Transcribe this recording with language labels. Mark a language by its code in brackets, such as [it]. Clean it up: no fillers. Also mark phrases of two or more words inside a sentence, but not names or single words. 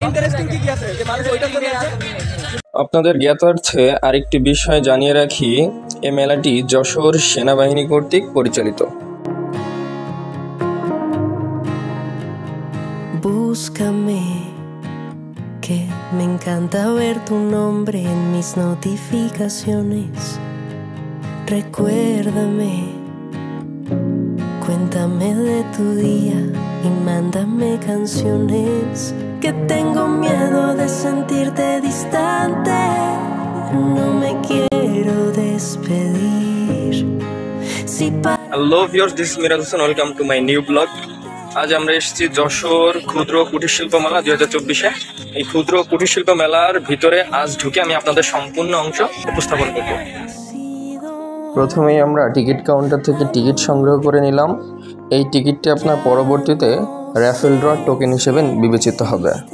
[bn] আপনাদের জ্ঞাতার্থে আরেকটি বিষয় জানিয়ে রাখি, এই মেলাটি যশোর সেনাবাহিনী কর্তৃক পরিচালিত। [es] Búscame, que me encanta ver tu nombre en mis notificaciones. Recuérdame, cuéntame de tu día y mándame canciones. Que tengo miedo de sentirte distante, no me quiero despedir. [en] Hello viewers, this is Miraz Hossain. Welcome to my new blog. [bn] আজ আমরা এসেছি যশোর ক্ষুদ্র কুটির শিল্প মেলা 2024-এ। এই ক্ষুদ্র কুটির শিল্প মেলার ভিতরে আজ ঢুকে আমি আপনাদের সম্পূর্ণ অংশ উপস্থাপন করব। প্রথমেই আমরা [en] ticket counter [bn] থেকে টিকিট সংগ্রহ করে নিলাম। এই টিকিটটি আপনার পরবর্তীতে [en] raffle draw token [bn] হিসেবে বিবেচিত হবে।